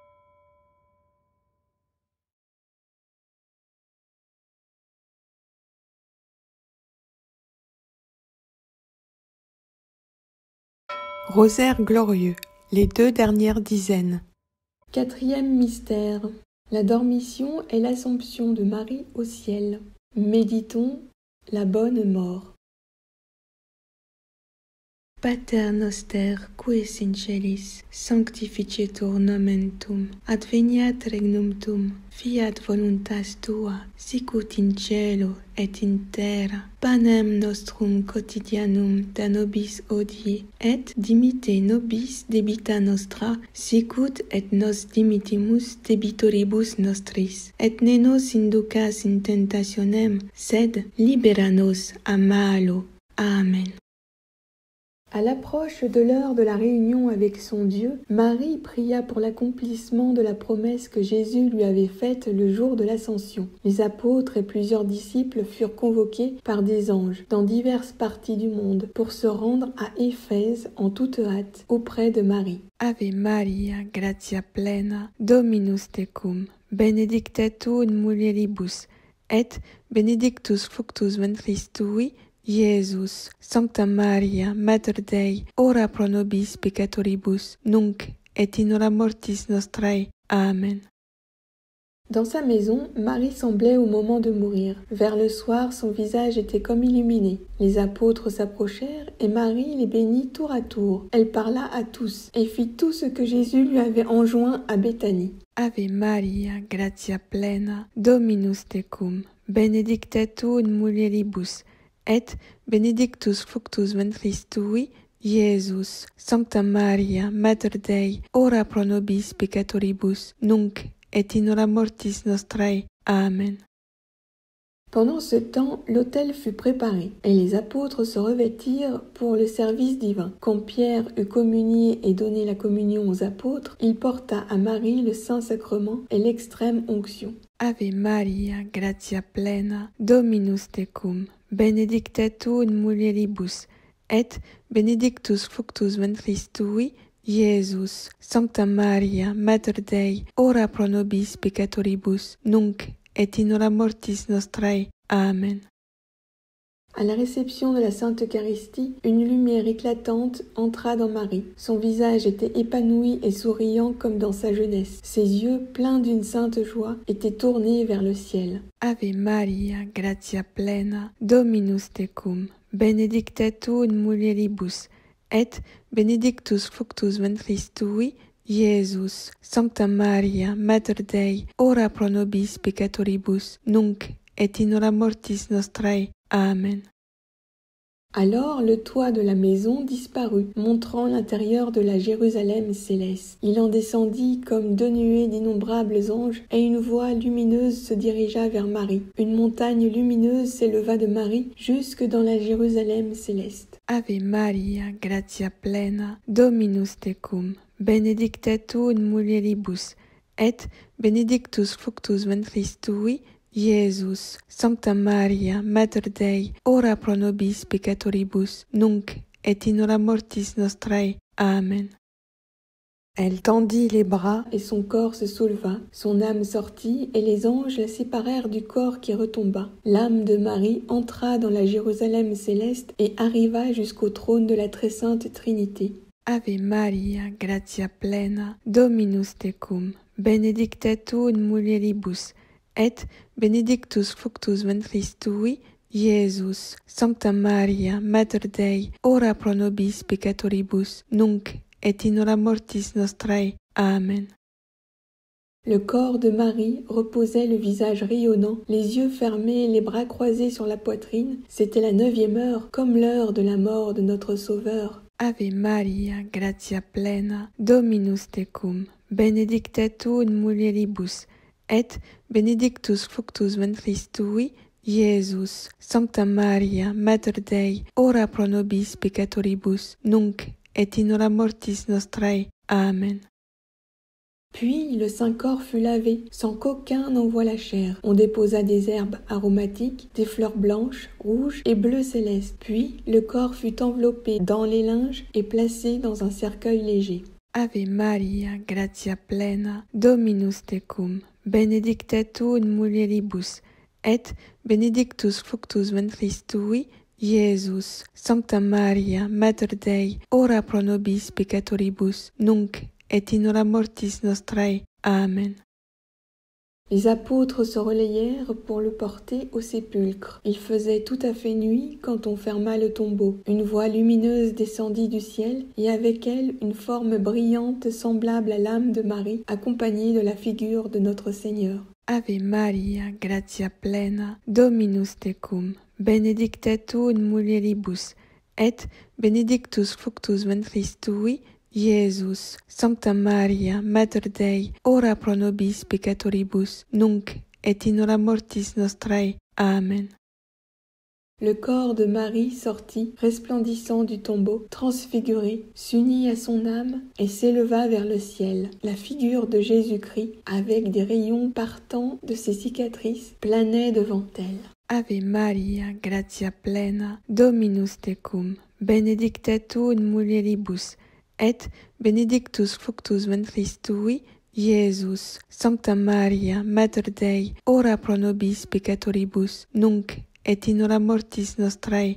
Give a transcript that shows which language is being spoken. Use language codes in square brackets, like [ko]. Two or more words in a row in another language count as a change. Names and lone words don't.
[fr] Rosaire glorieux, les 2 dernières dizaines. 4e mystère. La dormition et l'Assomption de Marie au ciel. Méditons la bonne mort. [la] Pater noster, qui es in celis, sanctificetur nomen tuum, adveniat regnum tuum, fiat voluntas tua, sicut in cielo et in terra. Panem nostrum quotidianum da nobis hodie, et dimitte nobis debita nostra, sicut et nos dimittimus debitoribus nostris. Et ne nos inducas in tentationem, sed libera nos a malo. Amen. [fr] À l'approche de l'heure de la réunion avec son Dieu, Marie pria pour l'accomplissement de la promesse que Jésus lui avait faite le jour de l'Ascension. Les apôtres et plusieurs disciples furent convoqués par des anges dans diverses parties du monde pour se rendre à Éphèse en toute hâte auprès de Marie. [la] Ave Maria, gratia plena, Dominus tecum, benedicta tu in mulieribus, et benedictus fructus ventris tui, Iesus, Sancta Maria, Mater Dei, ora pro nobis peccatoribus, nunc et in hora mortis nostrae. Amen. [fr] Dans sa maison, Marie semblait au moment de mourir. Vers le soir, son visage était comme illuminé. Les apôtres s'approchèrent et Marie les bénit tour à tour. Elle parla à tous et fit tout ce que Jésus lui avait enjoint à Béthanie. [la] Ave Maria, gratia plena, Dominus tecum, benedicta tu in mulieribus, et benedictus fructus ventris tui, Iesus. Sancta Maria, Mater Dei, ora pro nobis peccatoribus, nunc et in hora mortis nostrae. Amen. [fr] Pendant ce temps, l'autel fut préparé, et les apôtres se revêtirent pour le service divin. Quand Pierre eut communié et donné la communion aux apôtres, il porta à Marie le Saint-Sacrement et l'extrême onction. [la] Ave Maria, gratia plena, Dominus tecum, benedicta tu in mulieribus, et benedictus fructus ventris tui, Iesus. Sancta Maria, Mater Dei, ora pro nobis peccatoribus, nunc et in hora mortis nostrae. Amen. [fr] À la réception de la Sainte Eucharistie, une lumière éclatante entra dans Marie. Son visage était épanoui et souriant comme dans sa jeunesse. Ses yeux, pleins d'une sainte joie, étaient tournés vers le ciel. [la] Ave Maria, gratia plena, Dominus tecum, benedicta tu in mulieribus, et benedictus fructus ventris tui, Iesus. Sancta Maria, Mater Dei, ora pro nobis peccatoribus, nunc et in hora mortis nostrae. Amen. [fr] Alors le toit de la maison disparut, montrant l'intérieur de la Jérusalem céleste. Il en descendit comme 2 nuées d'innombrables anges, et une voie lumineuse se dirigea vers Marie. Une montagne lumineuse s'éleva de Marie jusque dans la Jérusalem céleste. [la] Ave Maria, gratia plena, Dominus tecum, benedicta tu in mulieribus, et benedictus fructus ventris tui, Iesus. Sancta Maria, Mater Dei, ora pro nobis peccatoribus, nunc et in hora mortis nostrae. [fr] Amen. Elle tendit les bras et son corps se souleva, son âme sortit, et les anges la séparèrent du corps qui retomba. L'âme de Marie entra dans la Jérusalem céleste et arriva jusqu'au trône de la très sainte Trinité. [la] Ave Maria, gratia plena, Dominus tecum, benedicta tu in mulieribus, et benedictus fructus ventris tui, Iesus, Sancta Maria, Mater Dei, ora pro nobis peccatoribus, nunc et in hora mortis nostrae. Amen. [fr] Le corps de Marie reposait le visage rayonnant, les yeux fermés, les bras croisés sur la poitrine. C'était la 9e heure, comme l'heure de la mort de notre Sauveur. [la] Ave Maria, gratia plena, Dominus tecum, benedicta tu in mulieribus, et benedictus fructus ventris tui, Iesus. Sancta Maria, Mater Dei, ora pro nobis peccatoribus, nunc et in hora mortis nostrae. Amen. [fr] Puis le Saint-Corps fut lavé, sans qu'aucun n'en voie la chair. On déposa des herbes aromatiques, des fleurs blanches, rouges et bleues célestes. Puis le corps fut enveloppé dans les linges et placé dans un cercueil léger. [la] Ave Maria, gratia plena, Dominus tecum, benedicta tu in mulieribus, et benedictus fructus ventris tui, Iesus. Sancta Maria, Mater Dei, ora pro nobis peccatoribus, nunc et in hora mortis nostrae. Amen. [fr] Les apôtres se relayèrent pour le porter au sépulcre. Il faisait tout à fait nuit quand on ferma le tombeau. Une voix lumineuse descendit du ciel, et avec elle une forme brillante semblable à l'âme de Marie, accompagnée de la figure de notre Seigneur. [la] Ave Maria, gratia plena, Dominus tecum, benedicta tu in mulieribus, et benedictus fructus ventris tui, Iesus. Sancta Maria, Mater Dei, ora pro nobis peccatoribus, nunc et in hora mortis nostrae. Amen. [fr] Le corps de Marie sortit, resplendissant du tombeau, transfiguré, s'unit à son âme et s'éleva vers le ciel. La figure de Jésus-Christ, avec des rayons partant de ses cicatrices, planait devant elle. [la] Ave Maria, gratia plena, Dominus tecum, benedicta tu in mulieribus, et benedictus fructus ventris tui, Iesus. Sancta Maria, Mater Dei, ora pro nobis peccatoribus, nunc et in hora mortis nostrae.